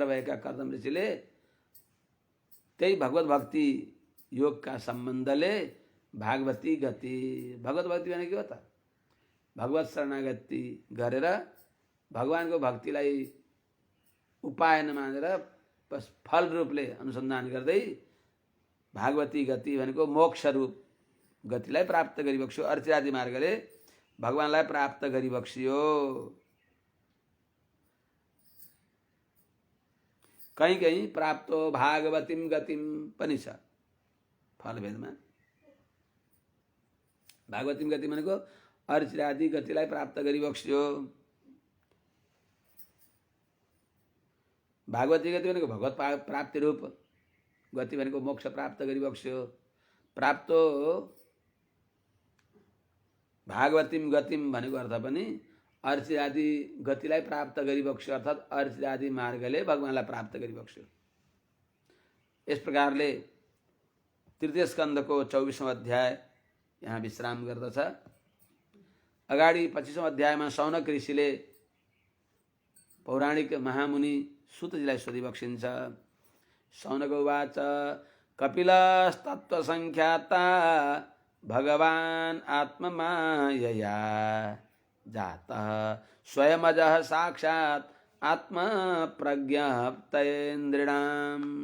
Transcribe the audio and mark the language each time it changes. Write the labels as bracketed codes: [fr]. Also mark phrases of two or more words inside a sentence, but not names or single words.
[ne] भएका कर्दम ऋषिले त्यही भगवत भक्ति योगका सम्बन्धले भागवती गति, भगवत भक्ति भनेको के हो त, भगवत शरणागति गरेर भगवानको भक्तिलाई उपाय नमानेर बस फल रूपले अनुसन्धान गर्दै भागवती गति भनेको मोक्ष रूप गतिलाई प्राप्त गरिबक्स्यो, अर्चिरादि मार्गले भगवानलाई प्राप्त गरिबक्स्यो। कहीँ कहीँ [sa] प्राप्तो भागवतीम गतिम [ne] पनि छ फलभेदमा। भागवतीम गति भनेको अर्चिरादि गतिलाई प्राप्त गरिबक्स्यो। भागवती गति भनेको भगवत प्राप्ति रूप गति भनेको मोक्ष प्राप्त गरिबक्स्यो। [sa] प्राप्तो भागवतीम गतिम [ne] भनेको अर्थ पनि अर्चिरादि गतिलाई प्राप्त गरिबक्स्यो, अर्थात् अर्चिरादि मार्गले भगवानलाई प्राप्त गरिबक्स्यो। यस प्रकारले तृतीय स्कन्धको 24औं अध्याय यहाँ विश्राम गर्दछ। अगाडि 25औं अध्यायमा शौनक ऋषिले पौराणिक महामुनि सुतजीलाई सोधिबक्सिन्छ। [sa] शौनक उवाच कपिलस्तत्त्वसङ्ख्याता भगवान् आत्ममायया जातः स्वयमजः साक्षात् आत्मप्रज्ञप्तेन्द्रिणाम्।